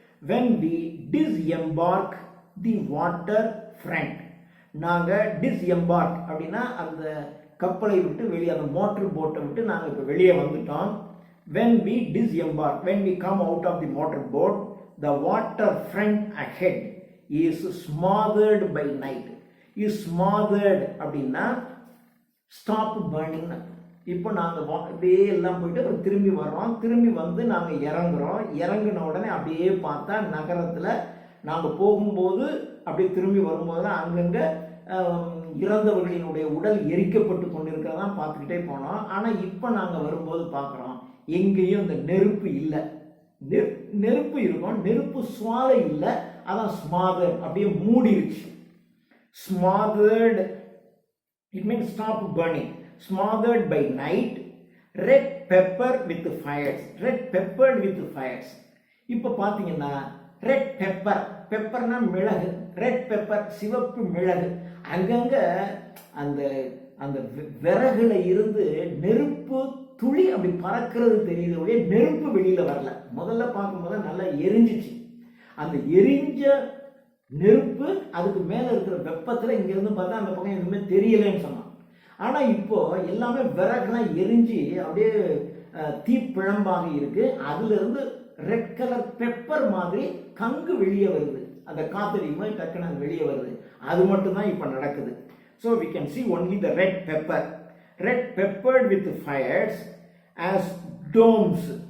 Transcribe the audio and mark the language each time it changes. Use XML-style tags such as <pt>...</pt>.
<en>when we disembark the water front,</en> <ta>நாங்கள் டிஸ்எம்பார்க் அப்படின்னா அந்த கப்பலை விட்டு வெளியே, அந்த மோட்டர் போட்டை விட்டு நாங்கள் இப்போ வெளியே வந்துட்டோம்.</ta> <en>when we disembark, when we come out of the motor boat, the water front ahead is smothered by night.</en> <ta>is smothered அப்படின்னா</ta> <en>Stop burning.</en> <ta>இப்போ நாங்கள் அப்படியே எல்லாம் போயிட்டு அப்புறம் திரும்பி வர்றோம். திரும்பி வந்து நாங்கள் இறங்குறோம். இறங்கின உடனே அப்படியே பார்த்தா நகரத்தில் நாங்கள் போகும்போது அப்படியே திரும்பி வரும்போது தான் அங்கங்கே இறந்தவர்களினுடைய உடல் எரிக்கப்பட்டு கொண்டிருக்கிறதான் பார்த்துக்கிட்டே போனோம். ஆனால் இப்போ நாங்கள் வரும்போது பார்க்குறோம் எங்கேயும் இந்த நெருப்பு இல்லை. நெருப்பு இருக்கும், நெருப்பு சுவாலை இல்லை, அதான் ஸ்மாதர், அப்படியே மூடிருச்சு.</ta> <en>Smothered, it means stop burning. Smothered by night, red pepper with fires, red peppered with fires.</en> <ta>இப்போ பார்த்தீங்கன்னா ரெட் பெப்பர், பெப்பர்னா மிளகு, ரெட் பெப்பர் சிவப்பு மிளகு, அங்கங்க அந்த அந்த விறகுல இருந்து நெருப்பு துளி அப்படி பறக்கிறது தெரியுது, ஒரே நெருப்பு வெளியில வரல. முதல்ல பார்க்கும்போது நல்லா எரிஞ்சிச்சு. அந்த எரிஞ்ச நெருப்பு அதுக்கு மேல இருக்கிற வெப்பத்துல இங்க இருந்து பார்த்தா அந்த பக்கம் எதுவுமே தெரியலன்னு சொன்னான். ஆனா இப்போ எல்லாமே விறகுலாம் எரிஞ்சு அப்படியே தீப்பிழம்பாக இருக்கு. அதுல இருந்து ரெட் கலர் பெப்பர் மாதிரி கங்கு வெளியே வருது, அந்த காத்தடிக்குமா டக்குன்னு அது வெளியே வருது. அது மட்டும் தான் இப்போ நடக்குது.</ta> <en>So we can see only the red pepper, red peppered with fires as domes.</en>